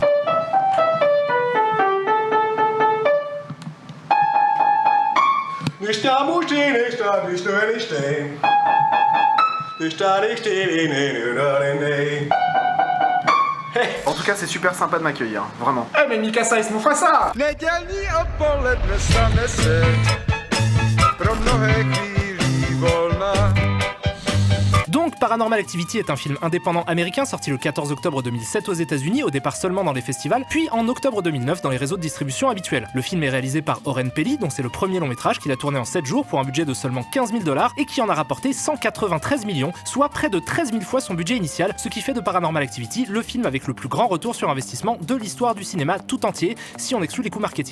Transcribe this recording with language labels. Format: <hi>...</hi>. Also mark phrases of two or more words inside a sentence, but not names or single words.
<fr>En tout cas, c'est super sympa de m'accueillir, vraiment. Eh mais Mikasa est mon ça.</fr> <cs>Nedělní odpoledne stane se pro mnohé chvílí volna.</cs> <fr>Donc, Paranormal Activity est un film indépendant américain sorti le 14 octobre 2007 aux États-Unis, au départ seulement dans les festivals, puis en octobre 2009 dans les réseaux de distribution habituels. Le film est réalisé par Oren Peli, dont c'est le premier long métrage qu'il a tourné en 7 jours pour un budget de seulement 15 000 $ et qui en a rapporté 193 millions, soit près de 13 000 fois son budget initial, ce qui fait de Paranormal Activity le film avec le plus grand retour sur investissement de l'histoire du cinéma tout entier, si on exclut les coûts marketing.</fr>